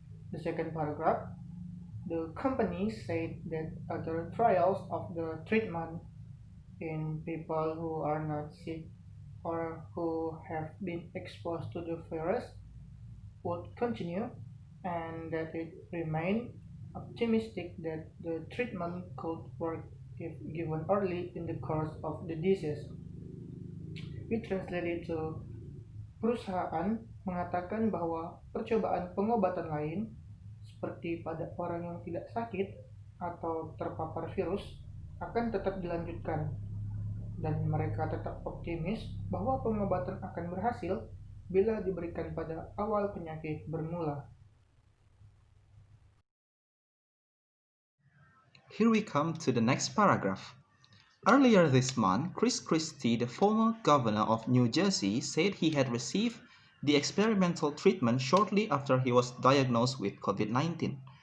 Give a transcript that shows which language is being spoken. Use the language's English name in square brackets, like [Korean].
[English] The second paragraph, the company said that other trials of the treatment in people who are not sick or who have been exposed to the virus would continue and that it remained optimistic that the treatment could work if given early in the course of the disease. We translated to [Indonesian] perusahaan mengatakan bahwa percobaan pengobatan lain seperti pada orang yang tidak sakit atau terpapar virus akan tetap dilanjutkan dan mereka tetap optimis bahwa pengobatan akan berhasil bila diberikan pada awal penyakit bermula. [English] Here we come to the next paragraph. Earlier this month, Chris Christie, the former governor of New Jersey, said he had received the experimental treatment shortly after he was diagnosed with COVID-19.